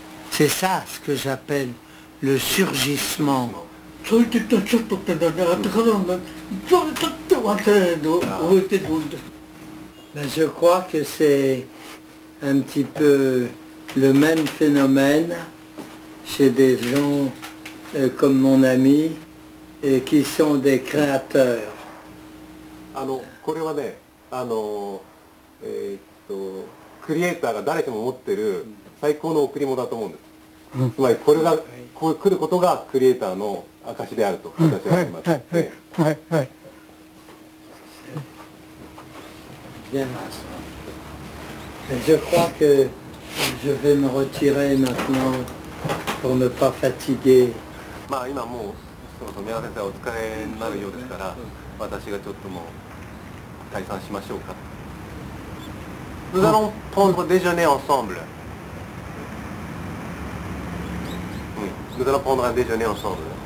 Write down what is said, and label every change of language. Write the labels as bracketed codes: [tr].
[fr] C'est ça ce que j'appelle le surgissement. [ja] そういう時とちょっとってだね、後からちょっと忘れるの覚えてるんです。 [fr] Ben, je crois que c'est un petit peu le même phénomène chez des gens comme mon ami et qui sont des créateurs. [ja] これはね、クリエイターが誰しも持ってる最高の贈り物だと思うんです。つまりこれがこう来ることがクリエイターの証であると私は思います。 [fr] Bien. Je crois que je vais me retirer maintenant pour ne pas fatiguer. [ja] まあ今もうそろそろ宮川先生はお疲れになるようですから、私がちょっともう解散しましょうか。 [fr] Nous allons prendre déjeuner ensemble. Oui, nous allons prendre un déjeuner ensemble.